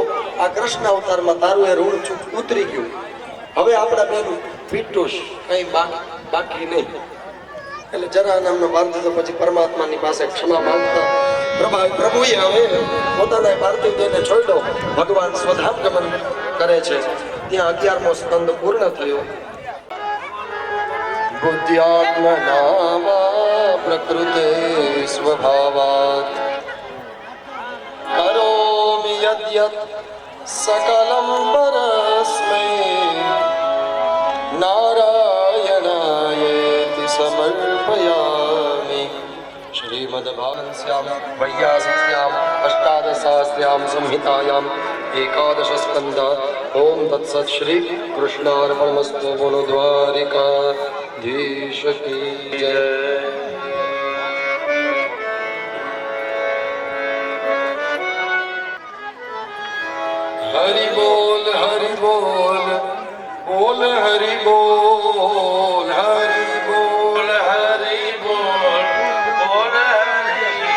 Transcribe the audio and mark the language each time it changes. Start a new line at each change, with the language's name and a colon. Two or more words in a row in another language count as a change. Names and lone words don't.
Gujarati: આ કૃષ્ણ અવતારમાં તારું એ ઋણ ઉતરી ગયું. હવે આપણા બેનું પીટુશ કઈ બાકી નહીં. એટલે જરા નામનો પાર્થિવ પછી પરમાત્માની પાસે ક્ષમા માંગતા પ્રભુએ હવે પોતાના પાર્થિવ દેહને છોડ્યો. ભગવાન સ્વધામ ગમન કરે છે. ત્યાં 11મો સ્કંદ પૂર્ણ થયો.
Sanskrit: बुद्ध्यात्मना वा प्रकृते स्वभावात् करोमि यद्यत् सकलं परस्मै नारायणायेति समर्पयामि. श्रीमद्भागवतस्यां वैयासिक्याम् अष्टादशसहस्र्यां संहितायां 11 स्कन्ध. ओम तत्सत्. श्री कृष्णार्पणमस्तु.
Hindi: बोलो द्वारिकाधीश की जय. हरि बोल हरि बोल बोल हरि बोल हरि बोल हरि बोल बोल हरि